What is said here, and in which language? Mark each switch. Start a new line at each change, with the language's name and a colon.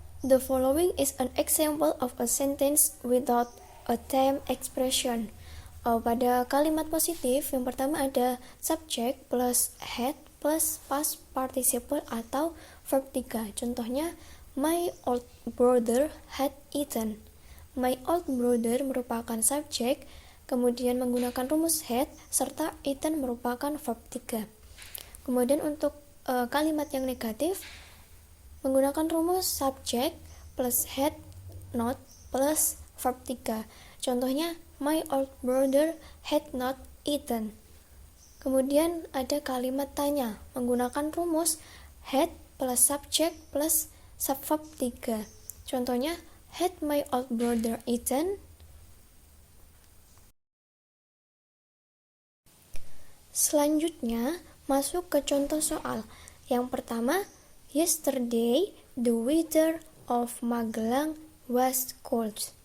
English: The following is an example of a sentence without a time expression.
Indonesian: Pada kalimat positif, yang pertama ada subject plus had plus past participle atau verb 3. Contohnya,
English: my old brother had eaten. My old brother
Indonesian: merupakan subjek, kemudian menggunakan rumus had, serta eaten merupakan verb 3. Kemudian untuk kalimat yang negatif, menggunakan rumus subject plus had not plus verb 3. Contohnya,
English: my old brother had not eaten.
Indonesian: Kemudian ada kalimat tanya, menggunakan rumus had plus subject plus subverb 3.
English: Contohnya, had my old brother eaten?
Indonesian: Selanjutnya, masuk ke contoh soal. Yang pertama,
English: yesterday, the weather of Magelang was cold.